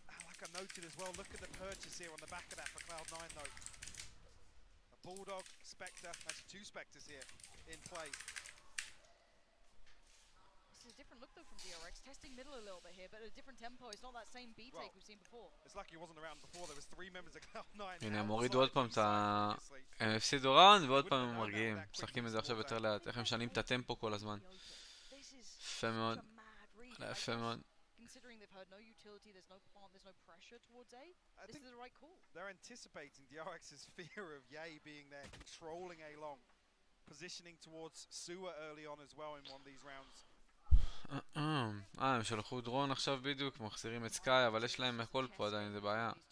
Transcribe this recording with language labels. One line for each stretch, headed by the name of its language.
English: Like I noted as well, look at the purchase here on the back of that for Cloud9 though. A Bulldog, Spectre, that's 2 Spectres here in play. This is a different look though from DRX, testing middle a little bit here, but a different tempo. It's not that same B take we've seen before. It's lucky he wasn't around before, there was 3 members of Cloud9.
Hebrew: הנה, הם הורידו עוד פעם את ה... הם הפסידו ראונד ועוד פעם הם מרגיעים. משחקים את זה עכשיו יותר לאט, איך הם משנים את הטמפו כל הזמן. יפה מאוד. יפה מאוד.
English: Considering they've heard no utility, there's no plant, there's no pressure towards A, this is the right call. They're anticipating DRX's fear of Ye being there, controlling A long, positioning towards Suwa early on as well in one of these rounds.
Hebrew: הם שלחו דרון עכשיו בדיוק, מחזירים את סקאי, אבל יש להם הכל פה עדיין, זה בעיה.